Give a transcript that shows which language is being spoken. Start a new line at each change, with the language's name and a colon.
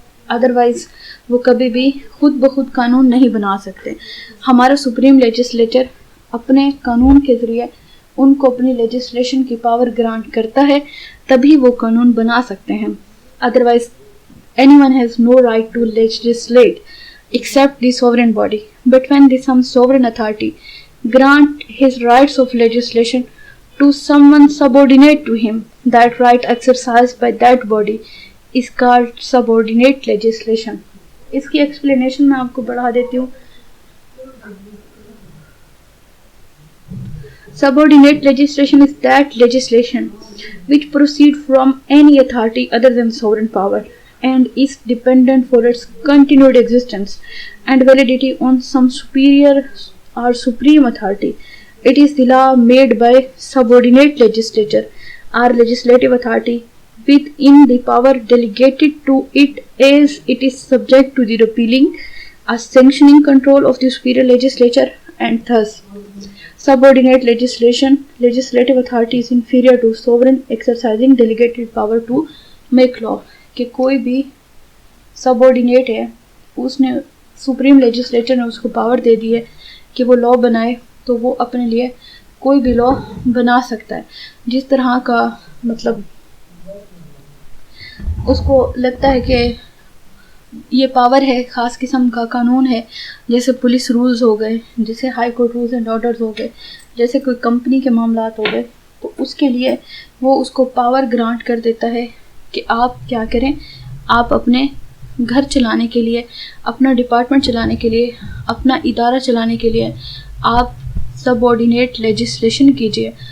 Urdu: Otherwise وہ کبھی بھی خود بخود قانون نہیں بنا سکتے. ہمارا سپریم لیجسلیچر اپنے قانون کے ذریعے ان کو اپنی لیجسلیشن کی پاور گرانٹ کرتا ہے, تبھی وہ قانون بنا سکتے ہیں.
English: Otherwise anyone has no right to legislate except the sovereign body. But when some sovereign authority grant his rights of legislation to someone subordinate to him, that right exercised by that body is called subordinate legislation.
Urdu: اس کی explanation میں آپ کو بڑھا دیتی ہوں.
English: Subordinate legislation is that legislation which proceeds from any authority other than sovereign power and is dependent for its continued existence and validity on some superior or supreme authority. It is the law made by subordinate legislature or legislative authority within the power delegated to it as it is subject to the repealing or sanctioning control of the superior legislature, and thus subordinate legislative authority is inferior to sovereign exercising delegated power to make law.
Urdu: کہ کوئی بھی سبورڈینیٹ ہے, اس نے supreme legislature نے اس کو power دے دی ہے کہ وہ لا بنائے, تو وہ اپنے لیے کوئی بھی لا بنا سکتا ہے جس طرح کا مطلب اس کو لگتا ہے کہ یہ پاور ہے, خاص قسم کا قانون ہے, جیسے پولیس رولز ہو گئے, جیسے high court rules and orders ہو گئے, جیسے کوئی کمپنی کے معاملات ہو گئے, تو اس کے لیے وہ اس کو پاور گرانٹ کر دیتا ہے کہ آپ کیا کریں, آپ اپنے گھر چلانے کے لیے, اپنا ڈپارٹمنٹ چلانے کے لیے, اپنا ادارہ چلانے کے لیے آپ سب آرڈینیٹ لیجسلیشن کیجیے.